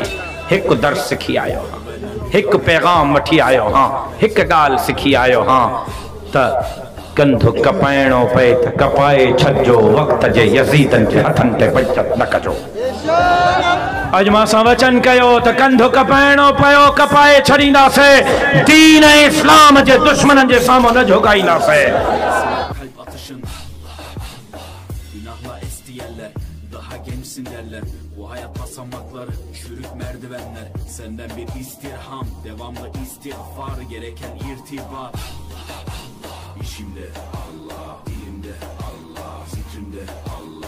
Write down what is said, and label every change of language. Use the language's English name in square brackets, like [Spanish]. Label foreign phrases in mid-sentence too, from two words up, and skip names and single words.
[Sindhi] हिकु दर्स सिखी आयो हाँ, हिकु पैगाम वठी आयो हाँ, हिकु ॻाल्हि सिखी आयो हाँ त कंधु कपाइणो पए त कपाए छॾिजो, वक़्त जे यज़ीदन जे हथन ते बचत न कजो। अॼु मां सां वचन कयो त कंधु कपाइणो पियो कपाए छॾींदासीं, दीन ऐं इस्लाम जे दुश्मननि जे साम्हूं न झुकाईंदासीं। [Turkish] Daha gençsin derler, bu hayat basamakları, çürük merdivenler. Senden bir istirham, devamlı istiğfar, gereken irtibat. İşimde Allah, dilimde Allah, zikrimde Allah.